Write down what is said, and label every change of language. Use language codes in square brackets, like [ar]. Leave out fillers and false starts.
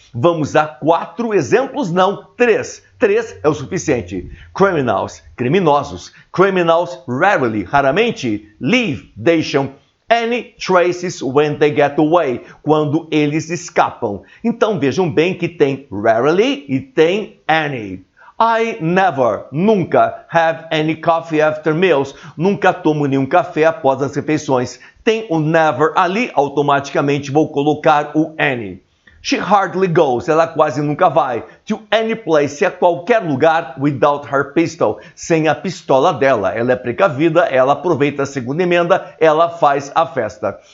[pt] Vamos a 4 exemplos, não, 3. 3 é o suficiente. [en] Criminals, [pt] criminosos. [en] Criminals rarely, [pt] raramente, [en] leave, [pt] deixam. [en] Any traces when they get away, [pt] quando eles escapam. Então vejam bem que tem rarely e tem any. [en] I never, [pt] nunca, [en] have any coffee after meals. [pt] Nunca tomo nenhum café após as refeições. Tem o never ali, automaticamente vou colocar o any. [en] She hardly goes, [pt] ela quase nunca vai, [en] to any place, [pt] a qualquer lugar, [en] without her pistol, [pt] sem a pistola dela. Ela é precavida, ela aproveita a segunda emenda, ela faz a festa.